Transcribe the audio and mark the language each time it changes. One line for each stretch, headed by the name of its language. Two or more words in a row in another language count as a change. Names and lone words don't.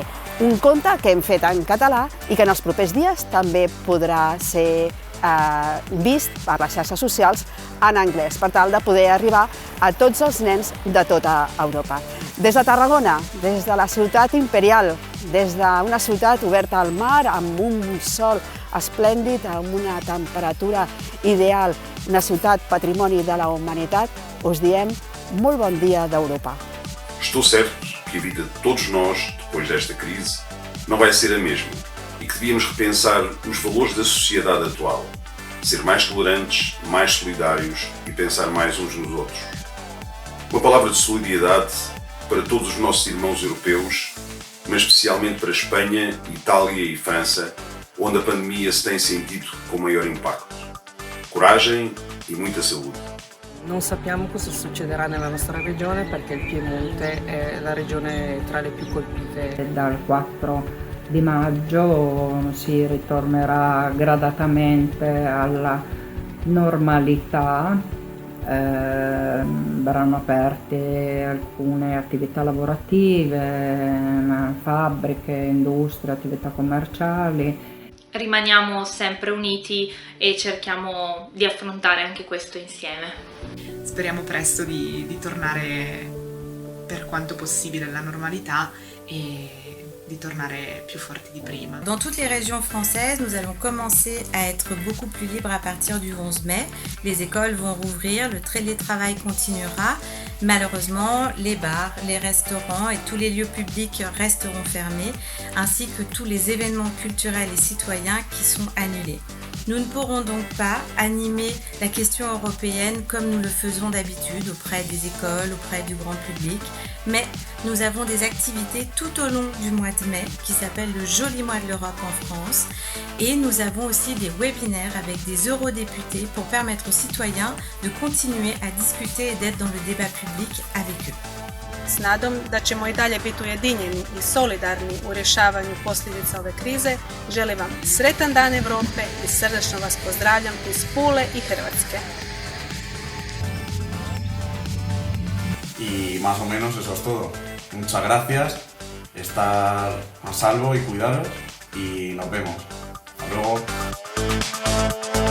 Catalan: Un conte que hem fet en català i que en els propers dies també podrà ser vist per les xarxes socials en anglès, per tal de poder arribar a tots els nens de tota Europa. Des de Tarragona, des de la ciutat imperial, des d'una ciutat oberta al mar, amb un sol esplèndid, amb una temperatura ideal, una ciutat patrimoni de la humanitat, us diem molt bon dia d'Europa.
Portuguese: Estou certo que a vida de todos nós, depois desta crise, não vai ser a mesma e que devíamos repensar os valores da sociedade atual, ser mais tolerantes, mais solidários e pensar mais uns nos outros. Uma palavra de solidariedade para todos os nossos irmãos europeus, mas especialmente para Espanha, Itália e França, onde a pandemia se tem sentido com maior impacto. Coragem e muita saúde.
Italian: Non sappiamo cosa succederà nella nostra regione perché il Piemonte è la regione tra le più colpite. Dal 4 di maggio si ritornerà gradatamente alla normalità, verranno aperte alcune attività lavorative, fabbriche, industrie, attività commerciali. Rimaniamo sempre uniti e cerchiamo di affrontare anche questo insieme. Speriamo presto di tornare per quanto possibile alla normalità e di tornare più forti di prima.
French: Dans toutes les régions françaises, nous allons commencer à être beaucoup plus libres à partir du 11 mai. Les écoles vont rouvrir, le télétravail continuera. Malheureusement, les bars, les restaurants et tous les lieux publics resteront fermés, ainsi que tous les événements culturels et citoyens qui sont annulés. Nous ne pourrons donc pas animer la question européenne comme nous le faisons d'habitude auprès des écoles, auprès du grand public, mais nous avons des activités tout au long du mois de mai qui s'appellent le Joli Mois de l'Europe en France, et nous avons aussi des webinaires avec des eurodéputés pour permettre aux citoyens de continuer à discuter et d'être dans le débat public avec eux.
Croatian: S nadom da ćemo i dalje biti ujedinjeni i solidarni u rješavanju posljedica ove krize, želim vam sretan dan Europe i srdačno vas pozdravljam iz Pule i Hrvatske.
Spanish: Y más o menos eso es todo. Muchas gracias, estar a salvo y cuidaros y nos vemos. Hasta luego.